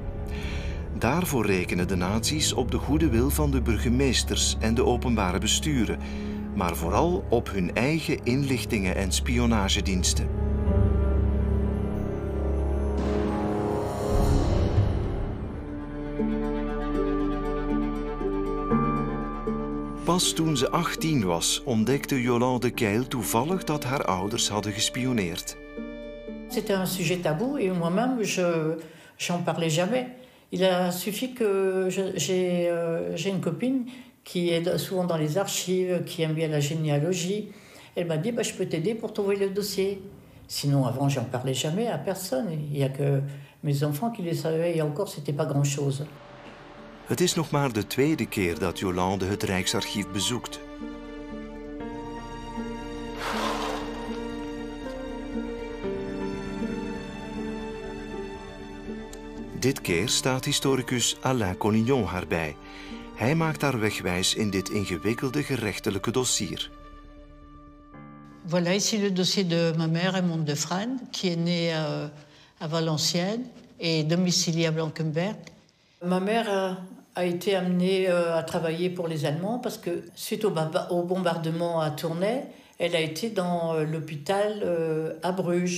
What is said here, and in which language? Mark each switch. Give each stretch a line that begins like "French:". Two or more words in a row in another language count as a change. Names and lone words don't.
Dutch: Daarvoor rekenen de nazi's op de goede wil van de burgemeesters en de openbare besturen, maar vooral op hun eigen inlichtingen- en spionagediensten. Pas toen ze 18 was, ontdekte Yolande Keil toevallig dat haar ouders hadden gespioneerd.
French: C'était un sujet tabou et moi-même, j'en parlais jamais. Il a suffi que j'ai une copine qui est souvent dans les archives, qui aime bien la généalogie. Elle m'a dit, je peux t'aider pour trouver le dossier. Sinon, avant, j'en parlais jamais à personne. Il n'y a que mes enfants qui le savaient et encore, c'était pas grand-chose.
Dutch: Het is nog maar de 2e keer dat Yolande het Rijksarchief bezoekt. Dit keer staat historicus Alain Collignon haar bij. Hij maakt haar wegwijs in dit ingewikkelde gerechtelijke dossier.
French: Voilà ici le dossier de ma mère, Raymond de Frane, qui est née à Valenciennes et domiciliée à Blankenberg. Ma mère a été amenée à travailler pour les Allemands parce que suite au bombardement à Tournai, elle a été dans l'hôpital à Bruges.